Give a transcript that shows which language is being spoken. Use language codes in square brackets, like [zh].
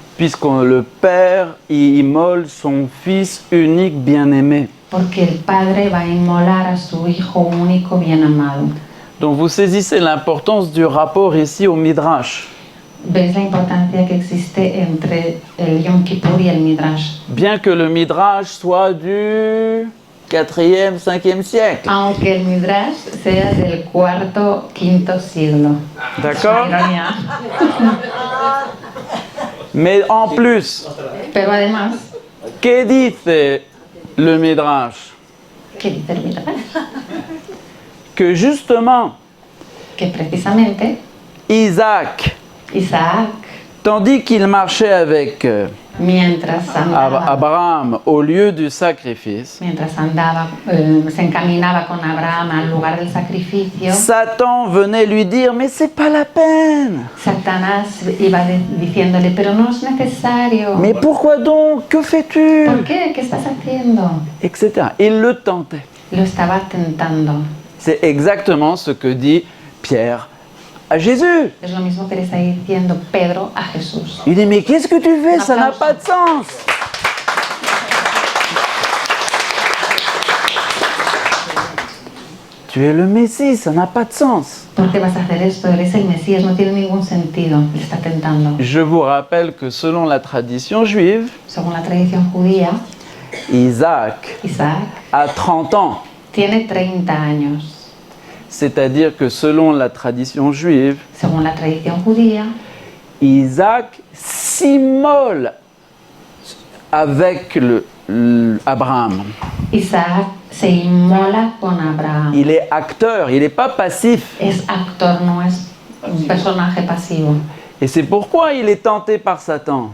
[fr] Puisque le Père immole son Fils unique bien-aimé. [es] Porque el Padre va a inmolar a su Hijo único bien amado. [fr] Donc vous saisissez l'importance du rapport ici au Midrash. [es] ¿Veis la importancia que existe entre el Yom Kippur y el Midrash? [fr] Bien que le Midrash soit du 4e, 5e siècle. [es] Aunque el Midrash sea del cuarto, quinto siglo. [fr] D'accord? [es] Ironía. [fr] Mais en plus, [es] Pero además, que dice le Midrash? ¿qué dice el Midrash? [fr] Que justement, [es] Que precisamente [fr] Isaac, [es] Isaac, [fr] tandis qu'il marchait avec [es] mientras andaba, [fr] Abraham au lieu du sacrifice, [es] se encaminaba con Abraham al lugar del sacrificio, [fr] Satan venait lui dire, mais c'est pas la peine. [es] Satanás iba diciéndole, pero no es necesario. [fr] Mais pourquoi donc? Que fais-tu? [es] ¿Por qué? ¿Qué estás haciendo? [fr] Etc. Il le tentait. [es] Lo estaba tentando. [fr] C'est exactement ce que dit Pierre à Jésus. [es] Es lo mismo que le está diciendo Pedro a Jesús. [fr] Il dit, mais qu'est-ce que tu fais? Ça n'a Applause. pas de sens. Tu es le Messie, ça n'a pas de sens. [es] ¿Por qué vas a hacer esto? Eres el Mesías, no tiene ningún sentido. Le está tentando. [fr] Je vous rappelle que selon la tradition juive, [es] Según la tradición judía, [fr] Isaac [es] Isaac [fr] a 30 ans. [es] tiene 30 años. [fr] C'est-à-dire que selon la tradition juive, [es] Según la tradición judía, [fr] Isaac s'immole avec Abraham. [es] Isaac se inmola con Abraham. [fr] Il est acteur, il n'est pas passif. [es] Es actor, no es un personaje pasivo. [fr] Et c'est pourquoi il est tenté par Satan.